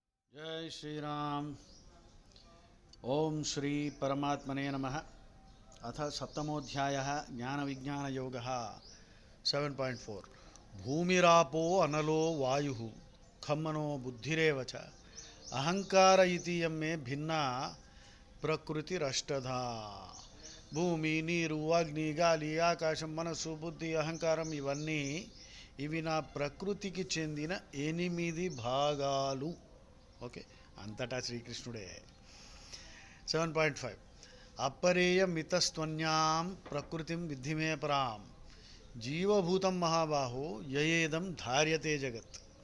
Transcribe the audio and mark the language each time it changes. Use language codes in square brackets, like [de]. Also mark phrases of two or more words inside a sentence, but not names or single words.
[sa] जय श्री राम। ओम श्री परमात्मने नमः। अथ सप्तमोऽध्यायः ज्ञानविज्ञानयोगः 7.4 भूमिरापो अनलो वायुः खम्मनो बुद्धिरेव च अहंकार इतीयं मे भिन्ना प्रकृतिरष्टधा। [te] భూమి నీరు అగ్ని గాలి ఆకాశం మనస్సు బుద్ధి అహంకారం ఇవి నా ప్రకృతికి చెందిన 8 భాగాలు. ఓకే, అంతటా శ్రీకృష్ణుడే. [sa] 7.5 अपरेयमितस्त्वन्यां प्रकृतिं विद्धिमे परां जीवभूतां महाबाहो ययेदं धार्यते जगत्.